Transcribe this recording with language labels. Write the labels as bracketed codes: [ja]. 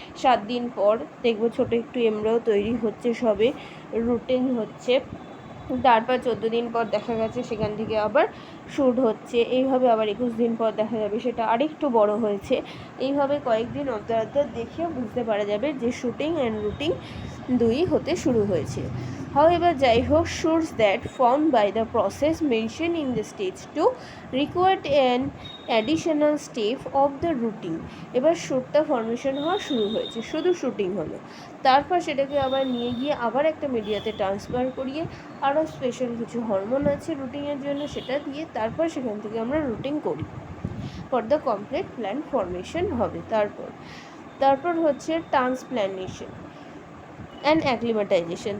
[bn] 7 দিন পর দেখবো ছোটো একটু এমব্রাও তৈরি হচ্ছে, সবে রুটিং হচ্ছে। তারপর 14 দিন পর দেখা গেছে সেখান থেকে আবার শ্যুট হচ্ছে। এইভাবে আবার 21 দিন পর দেখা যাবে সেটা আরেকটু বড় হয়েছে। এইভাবে কয়েকদিন অন্তর অন্তর দেখে বুঝতে পারা যাবে যে শুটিং অ্যান্ড রুটিং দুই হতে শুরু হয়েছে। [en] However, [bn] যাই হোক, [en] shoots that formed by the process mentioned in the stage 2 required an additional step of the rooting. [bn] এবার শ্যুটটা ফর্মেশন হওয়া শুরু হয়েছে, শুধু শুটিং হলো। তারপর সেটাকে আবার নিয়ে গিয়ে আবার একটা মিডিয়াতে ট্রান্সফার করিয়ে আরও স্পেশাল কিছু হরমোন আছে রুটিংয়ের জন্য, সেটা দিয়ে তারপর সেখান থেকে আমরা রুটিং করি। [en] for the complete plant formation [bn] হবে। তারপর হচ্ছে ট্রান্সপ্ল্যান্টেশন অ্যান্ড অ্যাক্লিমাটাইজেশন।